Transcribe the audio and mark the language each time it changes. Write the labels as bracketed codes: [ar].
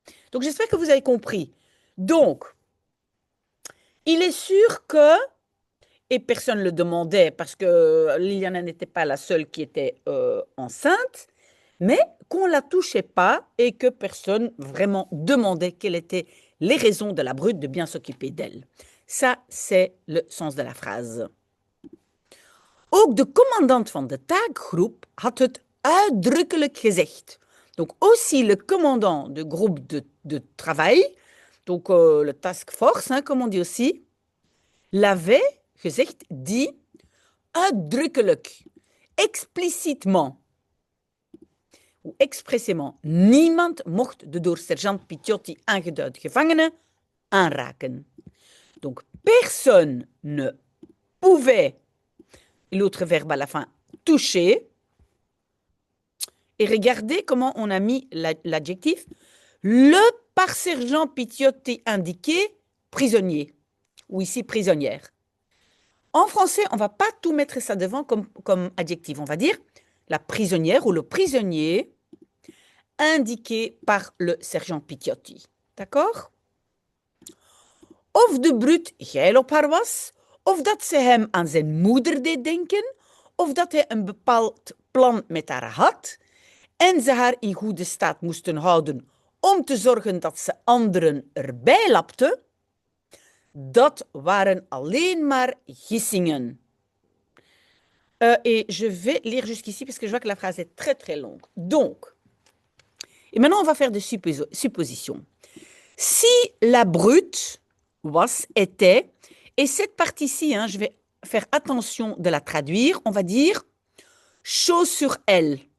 [fr] Donc j'espère que vous avez compris. Donc, il est sûr que, et personne ne le demandait parce que Liliana n'était pas la seule qui était enceinte, mais qu'on ne la touchait pas et que personne vraiment demandait quelles étaient les raisons de la brute de bien s'occuper d'elle. Ça, c'est le sens de la phrase. [nl] Ook de commandant van de taakgroep had het uitdrukkelijk gezegd. [fr] Donc aussi le commandant de groupe de travail, donc le task force, hein, comme on dit aussi, l'avait gezegd, dit uitdrukkelijk, explicitement ou expressément, [nl] niemand mocht de door sergeant Piciotti aangeduide gevangene aanraken. [fr] Donc personne ne pouvait, et l'autre verbe à la fin, toucher. Et regardez comment on a mis l'adjectif. Le par sergent Piciotti indiqué prisonnier, ou ici prisonnière. En français, on ne va pas tout mettre ça devant comme adjectif. On va dire la prisonnière ou le prisonnier indiqué par le sergent Piciotti. D'accord? [nl] Of de brute geil op haar was, of dat ze hem aan zijn moeder deed denken, of dat hij een bepaald plan met haar had en ze haar in goede staat moesten houden om te zorgen dat ze anderen erbij lapte, dat waren alleen maar gissingen. [fr] Et je vais lire jusqu'ici parce que je vois que la phrase est très très longue. Donc, et maintenant on va faire des suppositions. Si la brute was, était, et cette partie-ci, hein, je vais faire attention de la traduire, on va dire chose sur elle.